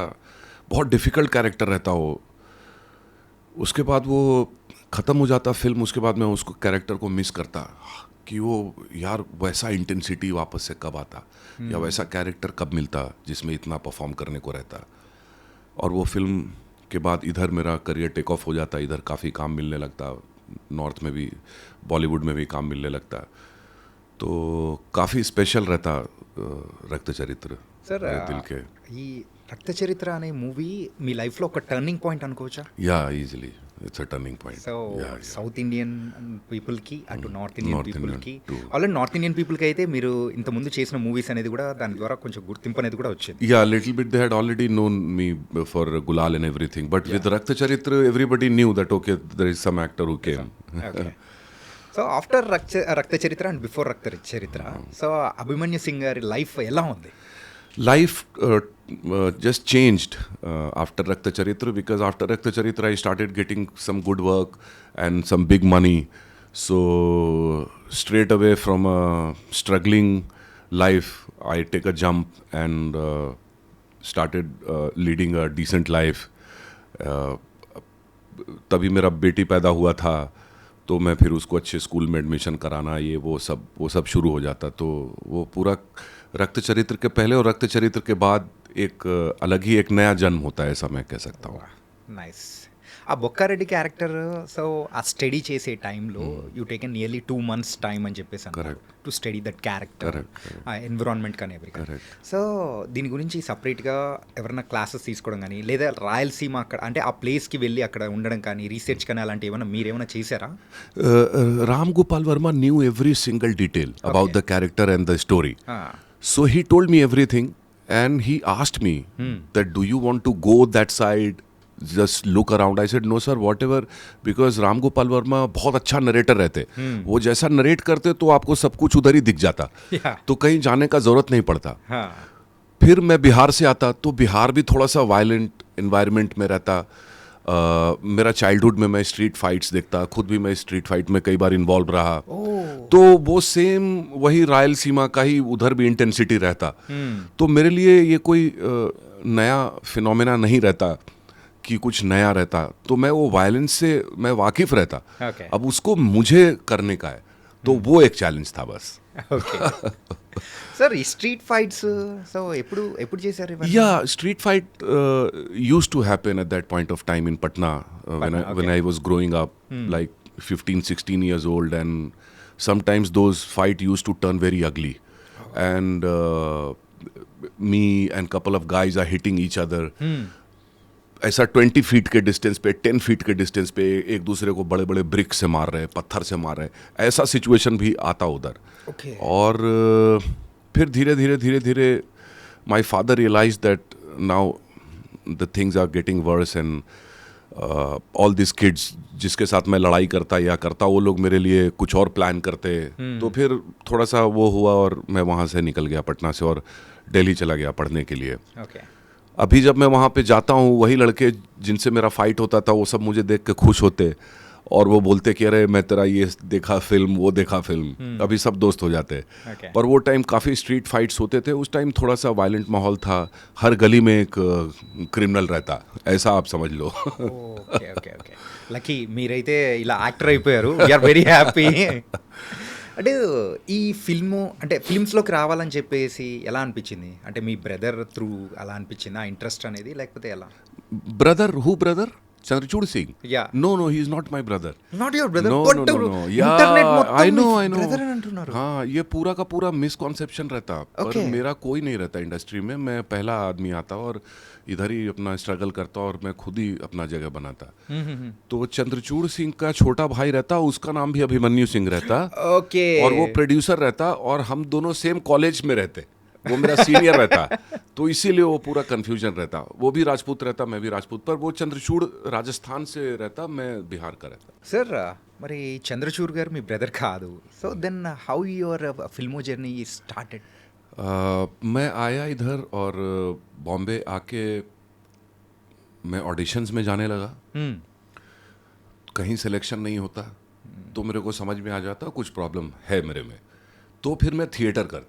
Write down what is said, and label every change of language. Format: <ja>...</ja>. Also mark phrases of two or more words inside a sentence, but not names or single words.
<hi>बहुत डिफ़िकल्ट कैरेक्टर रहता वो. उसके बाद वो ख़त्म हो जाता फिल्म, उसके बाद मैं उसको कैरेक्टर को मिस करता कि वो यार वैसा इंटेंसिटी वापस से कब आता, या वैसा कैरेक्टर कब मिलता जिसमें इतना परफॉर्म करने को रहता. और वो फिल्म के बाद इधर मेरा करियर</hi> <en>take off</en> <hi>हो जाता, इधर काफ़ी काम मिलने लगता, नॉर्थ में भी, बॉलीवुड में भी काम मिलने लगता. तो काफ़ी स्पेशल रहता रक्त चरित्र సార్ मेरे दिल के.</hi> <te>ఈ రక్త చరిత్ర అనే మూవీ మీ లైఫ్లో ఒక</te> <en>turning point</en> <te>అనుకోవచ్చా?</te> <en>या easily it's a turning point.</en> <te>సో</te> <en>South Indian people</en> <te>అటు</te> <en>North Indian North Indian</en> <te>పీపుల్కి,</te> <en>too.</en> <te>ఆల్రెడీ</te> <en>North Indian people</en> <te>అయితే మీరు ఇంతకుముందు చేసిన మూవీస్ అనేది కూడా దాని ద్వారా కొంచెం గుర్తింపు అనేది కూడా వచ్చింది.</te> <en>Yeah, a little bit they had already known me for Gulal and everything, but with Rakta Charitra everybody knew that okay, there is some actor who came.</en> <te>ఓకే. సో</te> <en>after Rakta Charitra and before Rakta Charitra,</en> <te>సో అభిమన్యు సింగ్ గారి లైఫ్ ఎలా ఉంది?</te> <en>Life just changed after Rakta Charitra, because after Rakta Charitra I started getting some good work and some big money. So straight away from a struggling life I take a jump and started leading a decent life.</en> <hi>तभी मेरा बेटी पैदा हुआ था, तो मैं फिर उसको अच्छे स्कूल में एडमिशन कराना, ये वो सब शुरू हो जाता. तो वो पूरा रक्त चरित्र के पहले और रक्त चरित्र के बाद एक अलग ही एक नया जन्म होता है, ऐसा मैं कह सकता हूँ.</hi> <te>నైస్. ఆ బొక్కారెడ్డి క్యారెక్టర్, సో ఆ స్టడీ చేసే టైంలో</te> <en>you taken nearly 2 months time</en> <te>అని చెప్పేసి అన్నారు</te> <en>to study that character,</en> <te>ఆ ఎన్విరాన్మెంట్ కానీ ఎవ్రీథింగ్. సో దీని గురించి సపరేట్గా ఎవరైనా క్లాసెస్ తీసుకోవడం కానీ, లేదా రాయలసీమ అక్కడ అంటే ఆ ప్లేస్కి వెళ్ళి అక్కడ ఉండడం కానీ, రీసెర్చ్ కానీ అలాంటి ఏమైనా మీరేమైనా చేశారా?</te> <en>Ram Gopal Verma knew every single detail about the character and the story. So he told me everything, and he asked me that do you want to go that side, just look around. I said no sir, whatever, because Ram Gopal Verma</en> <hi>बहुत अच्छा नरेटर रहते. वो जैसा नरेट करते तो आपको सब कुछ उधर ही दिख जाता. तो कहीं जाने का जरूरत नहीं पड़ता. फिर मैं बिहार से आता, तो बिहार भी थोड़ा सा</hi> <en>violent environment</en> <hi>में रहता. मेरा चाइल्डहुड में मैं</hi> <en>street fights</en> <hi>देखता, खुद भी मैं</hi> <en>street fight</en> <hi>में कई बार इन्वॉल्व रहा। तो वो सेम वही रायलसीमा का ही उधर भी इंटेंसिटी रहता। तो मेरे लिए ये कोई नया फिनोमेना नहीं रहता कि कुछ नया रहता। तो मैं वो वायलेंस से मैं वाकिफ रहता।</hi> <en>Okay.</en> <hi>अब उसको मुझे करने का है, तो वो एक चैलेंज था बस।</hi> <te>ఓకే సార్ ఈ</te> <en>street fights</en> <te>సో ఎప్పుడు ఎప్పుడు చేశారు ఇవన్నీ?</te> <en>Yeah, street fight used to happen at that point of time in Patna, when I was growing up, like 15, 16 years old, and sometimes those fight used to turn very ugly. And me and couple of guys are hitting each other.</en> <hi>ऐसा 20 फीट के डिस्टेंस पे, 10 फीट के डिस्टेंस पे एक दूसरे को बड़े बड़े ब्रिक से मार रहे, पत्थर से मार रहे, ऐसा सिचुएशन भी आता उधर।</hi> <en>Okay.</en> <hi>और फिर धीरे धीरे</hi> <en>my father realize that now the things are getting worse, and all this kids</en> <hi>जिसके साथ मैं लड़ाई करता वो लोग मेरे लिए कुछ और प्लान करते। तो फिर थोड़ा सा वो हुआ और मैं वहाँ से निकल गया पटना से और दिल्ली चला गया पढ़ने के लिए।</hi> <te>ఓకే</te> <hi>अभी जब मैं वहाँ पे जाता हूँ, वही लड़के जिनसे मेरा फाइट होता था वो सब मुझे देख के खुश होते और वो बोलते कि अरे मैं तेरा ये देखा फिल्म, वो देखा फिल्म। अभी सब दोस्त हो जाते।</hi> <en>Okay.</en> <hi>पर वो टाइम काफ़ी</hi> <en>street fights</en> <hi>होते थे। उस टाइम थोड़ा सा वायलेंट माहौल था, हर गली में एक क्रिमिनल रहता, ऐसा आप समझ लो।</hi> <te>ఓకే ఓకే ఓకే లక్కీ మీరైతే ఇలా యాక్టర్ అయిపోయారు.</te> <en>we are very happy.</en> <te>అంటే ఈ ఫిల్ము అంటే ఫిల్మ్స్లోకి రావాలని చెప్పేసి ఎలా అనిపించింది? అంటే మీ బ్రదర్ త్రూ అలా అనిపించింది ఆ ఇంట్రెస్ట్ అనేది, లేకపోతే ఎలా?</te> <hi>ब्रदर चंद्रचूड़ सिंह?</hi> <en>Yeah. No, he is not my brother. not your brother. No.</en> <te>ఇంటర్నెట్</te> <en>Yeah,</en> <te>మొత్తం</te> <en>I know.</en> <te>బ్రదర్ అని అంటున్నారు.</te> <hi>हाँ, ये पूरा का पूरा मिसकॉन्सेप्शन रहता। पर</hi> <en>Okay.</en> <hi>मेरा कोई नहीं रहता इंडस्ट्री में। मैं पहला आदमी आता और इधर ही अपना स्ट्रगल करता और मैं खुद ही अपना जगह बनाता। तो चंद्रचूड़ सिंह का छोटा भाई रहता, उसका नाम भी अभिमन्यु सिंह रहता।</hi> <te>ఓకే</te> <hi>और वो प्रोड्यूसर रहता और हम दोनों</hi> <en>same college</en> <hi>में रहते। वो मेरा सीनियर रहता, तो इसीलिए वो पूरा कंफ्यूजन रहता। वो भी राजपूत रहता, मैं भी राजपूत, पर वो चंद्रचूड़ राजस्थान से रहता, मैं बिहार का रहता।</hi> <te>సార్ మరి చంద్రచూర్ గారు మీ బ్రదర్ కాదు.</te> <en>so then how your filmo journey started?</en> <hi>मैं आया इधर और बॉम्बे आके मैं ऑडिशंस में जाने लगा। कहीं सिलेक्शन नहीं होता तो मेरे को समझ में आ जाता कुछ प्रॉब्लम है मेरे में। तो फिर मैं थिएटर करता।</hi>